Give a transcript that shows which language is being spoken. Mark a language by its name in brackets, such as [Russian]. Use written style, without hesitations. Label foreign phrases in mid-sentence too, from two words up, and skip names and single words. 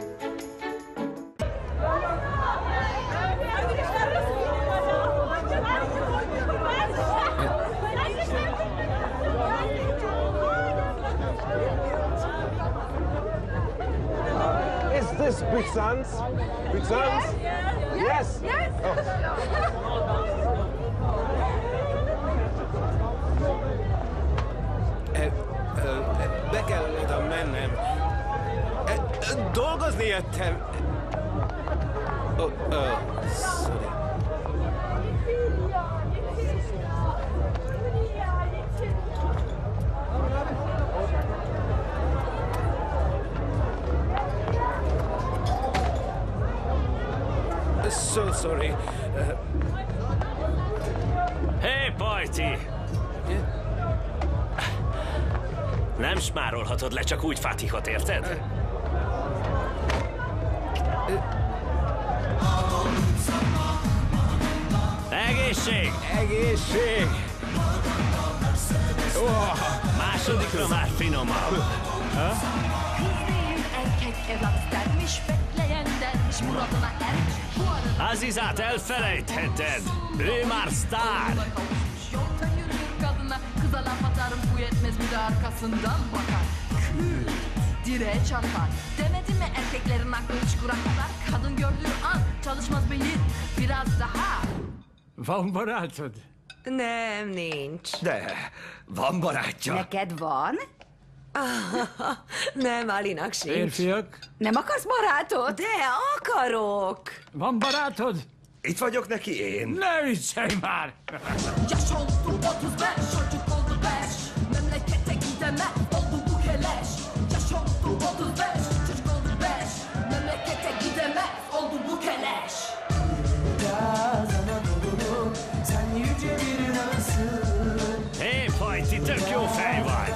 [English] Is this Byzance? Byzance? Yes. [Hungarian] Be kell oda mennem. Dolgozni jöttem. [English] Sorry. So sorry. [Hungarian] Hé, Pajti! Nem smárolhatod le csak úgy Fatihot, érted? Egészség! Egészség! Oh, másodikra már finomabb. Azizát elfelejtheted. Ő már sztár. [Turkish] Kıza laf atarım bu yetmez bir de arkasından bakar. Kül, direğe çarpar. Demedim mi erkeklerin aklı üç kurak kadar? Kadın gördüğü an çalışmaz beyin. Biraz daha. [Hungarian] Van barátod? Nem, nincs. De, van barátja. Neked van? Nem, Alinak sincs. Férfiak? Nem akarsz barátot? De akarok. Van barátod? Itt vagyok neki én. Ne viccelj már! [Turkish] Yaş oldu 35, çocuk oldu 5. Memlekete gidemez, oldu bu keleş. Yaş oldu 35, çocuk oldu 5. Memlekete gidemez, oldu bu keleş. Sen yüce bir dansın. [Hungarian] Hé, Pajti, tök jó fej vagy.